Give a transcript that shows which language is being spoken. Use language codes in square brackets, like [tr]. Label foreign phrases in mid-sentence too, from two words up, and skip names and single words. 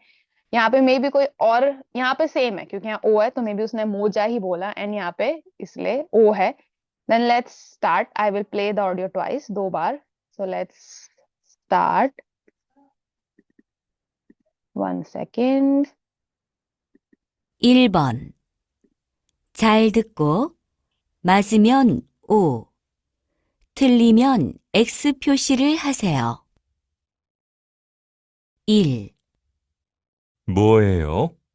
[hi] यहाँ पे [en] maybe [hi] कोई और, यहाँ पे सेम है क्योंकि यहाँ ओ है तो [en] maybe [hi] उसने मोजा ही बोला एंड यहाँ पे इसलिए ओ है. [en] Then let's start. I will play the audio twice, [hi] दो बार. [en] So let's start. One second. [ko] 1번. 잘 듣고 맞으면 O, 틀리면 X 표시를 하세요. 1. 뭐예요?